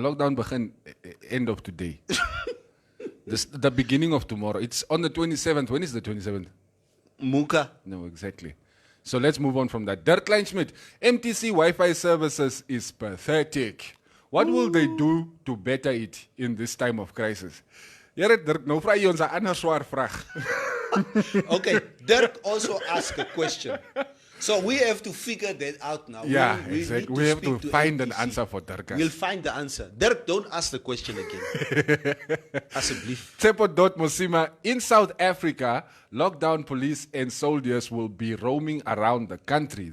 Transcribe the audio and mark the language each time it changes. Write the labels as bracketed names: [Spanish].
[English] Lockdown begin end of today. The beginning of tomorrow. It's on the 27th. When is the 27th? Muka. No, exactly. So let's move on from that. Dirk Kleinschmidt, MTC Wi-Fi services is pathetic. What will they do to better it in this time of crisis? [Afrikaans] Dirk, nou vra jy ons 'n ander swaar vraag. [English] Okay, Dirk also asked a question. So we have to figure that out now. Yeah, exactly. We have to find an answer for Dirk. We'll find the answer. Dirk, don't ask the question again. [Afrikaans] Asseblief. [English] Tsepo Mosima, in South Africa, lockdown police and soldiers will be roaming around the country.